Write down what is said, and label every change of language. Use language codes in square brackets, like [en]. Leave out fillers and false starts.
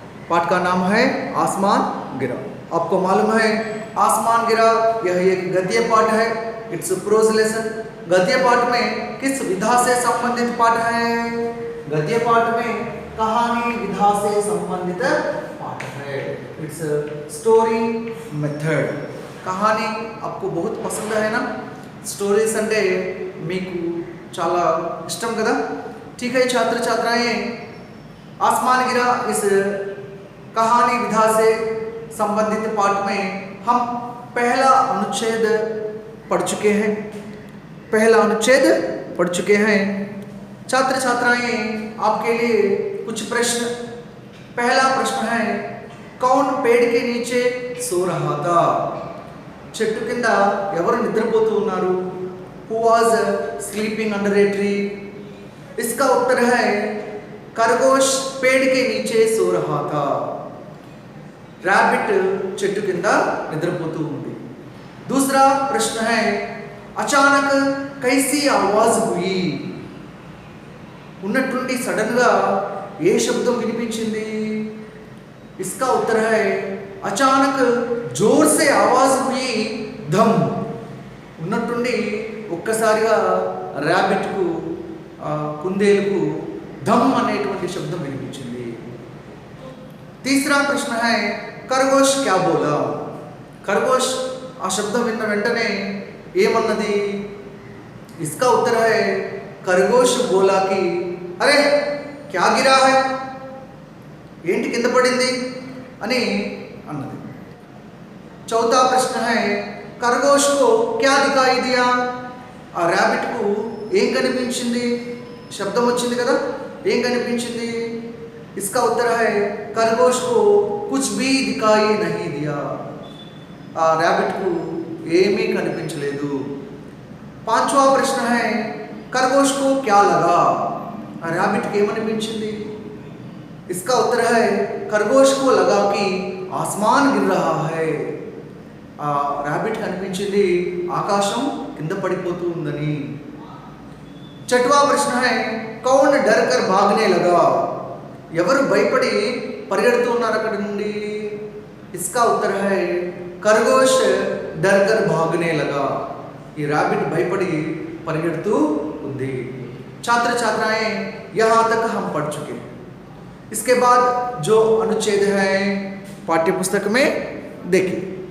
[hi] पाठ का नाम है आसमान गिरा। आपको मालूम है आसमान गिरा यह एक गद्य पाठ है, [en] It's prose lesson. [hi] गद्य पाठ में किस विधा से संबंधित पाठ है? गद्य पाठ में कहानी विधा से संबंधित पाठ है, [en] It's story method. [hi] कहानी आपको बहुत पसंद है ना? [te] स्टोरीज అంటే మీకు చాలా ఇష్టం కదా? [hi] ठीक है छात्र छात्राएं, आसमान गिरा इस कहानी विधा से संबंधित पाठ में हम पहला अनुच्छेद पढ़ चुके हैं। पहला अनुच्छेद पढ़ चुके हैं। छात्र छात्राएं आपके लिए कुछ प्रश्न। पहला प्रश्न है, कौन पेड़ के नीचे सो रहा था? [te] చెట్టు కింద ఎవరు నిద్రపోతూ ఉన్నారు? [en] Who was sleeping under a tree? [hi] इसका उत्तर है खरगोश पेड़ के नीचे सो रहा था। [te] रैबिट చెట్టు కింద నిద్రపోతూ ఉంది। [hi] दूसरा प्रश्न है, अचानक कैसी आवाज हुई? [te] ఉన్నట్టుండి సడన్ గా ఏ శబ్దం వినిపించింది? [hi] इसका उत्तर है अचानक जोर से आवाज हुई धम। [te] ఉన్నట్టుండి ఒక్కసారిగా ర్యాబిట్ కు కుందేలుకు धम అనేటువంటి శబ్దం వినిపించింది। [hi] तीसरा प्रश्न है, खरगोश क्या बोला? [te] खरगोश ఆ శబ్దం విన్న వెంటనే ఏమన్నది? [hi] इसका उत्तर है खरगोश बोला कि अरे क्या गिरा है? [te] ఏంటి కింద పడింది అని అన్నది। [hi] चौथा प्रश्न है, खरगोश को क्या दिखाई दिया? [te] ఆ ర్యాబిట్ కు ఏం కనిపించింది? శబ్దం వచ్చింది కదా, ఏం కనిపించింది? [hi] इसका उत्तर है खरगोश को कुछ भी दिखाई नहीं दिया। [te] ఆ ర్యాబిట్ కు ఏమీ కనిపించలేదు। [hi] पांचवा प्रश्न है, खरगोश को क्या लगा? [te] ఆ ర్యాబిట్ కి ఏమనిపించింది? [hi] इसका उत्तर है खरगोश को लगा कि आसमान गिर रहा है। [te] ఆ ర్యాబిట్ కనిపించింది ఆకాశం కింద పడిపోతూ ఉందని। [hi] छठवां प्रश्न है, कौन डर कर भागने लगा? [te] ఎవరు భయపడి పరిగెడుతూ ఉన్నారు అక్కడి నుండి? [hi] इसका उत्तर है खरगोश डर कर भागने लगा। [te] ఈ ర్యాబిట్ భయపడి పరిగెడుతూ ఉంది। [hi] छात्र छात्राएं यहाँ तक हम पढ़ चुके हैं। इसके बाद जो अनुच्छेद है पाठ्य पुस्तक में देखिए।